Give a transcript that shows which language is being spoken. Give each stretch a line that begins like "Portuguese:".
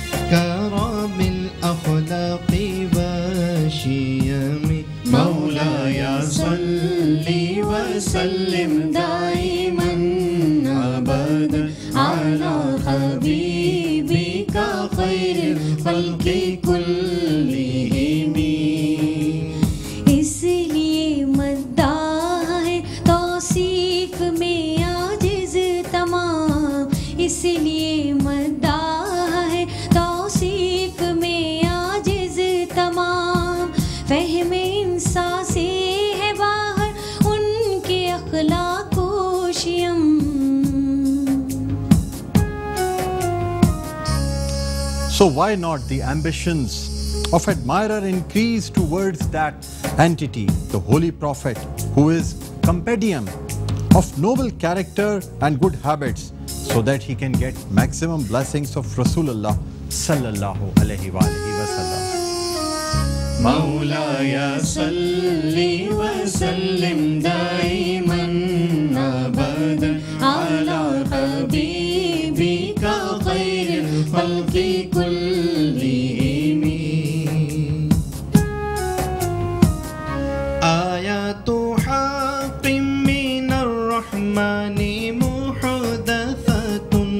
Arabic: كرم الأخلاق والشيم، مولاي صل وسلم دائما أبدا على حبيبك خير الخلق كلهم،
Urdu: اس لیے مداح ہے توصیف میں عاجز تمام، اس لیے مداح ہے توصیف میں عاجز تمام، فہم انسان سے ہے باہر ان کے اخلاق و شیم۔
English: So why not the ambitions of admirer increase towards that entity, the Holy Prophet, who is compendium of noble character and good habits, so that he can get maximum blessings of Rasulullah sallallahu alaihi wa sallam.
Arabic: مولاي صل وسلم دائما أبدا على حبيبك خير الخلق كلهم، آيات حق من الرحمن محدثة،